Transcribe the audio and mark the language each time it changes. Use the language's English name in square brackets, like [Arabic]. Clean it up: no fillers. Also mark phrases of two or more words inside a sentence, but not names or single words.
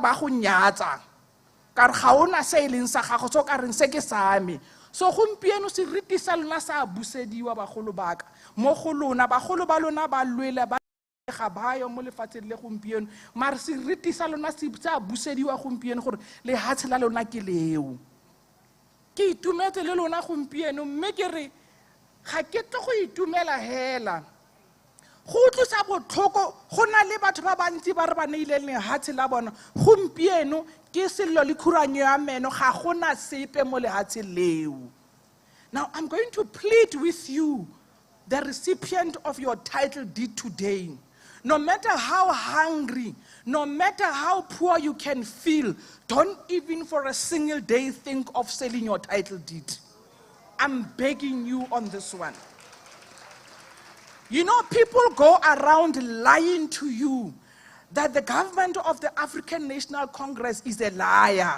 [Tswana] ba go nyatsa ka re ga ona se e leng sa gago so ka reng se ke same so gompieno seriti sa lona sa busediwa bagolo baka mo go lona bagolo ba lona ba lwele ba ga bayo mo lefatsheng le gompieno mare seriti sa lona se a busediwa gompieno gore lehatshe la lona ke leo ke itumetse le lona gompieno mme ke re ga ke tlo go itumela hela go tlosa botlhoko go na le batho ba bantsi ba re ba neileng lehatshe la bona gompieno ke sello le khuranyo ya meno ga gona sepe mo lehatshe leo. [English] Now I'm going to plead with you, the recipient of your title deed today. No matter how hungry, no matter how poor you can feel, don't even for a single day think of selling your title deed. I'm begging you on this one. You know, people go around lying to you that the government of the African National Congress is a liar.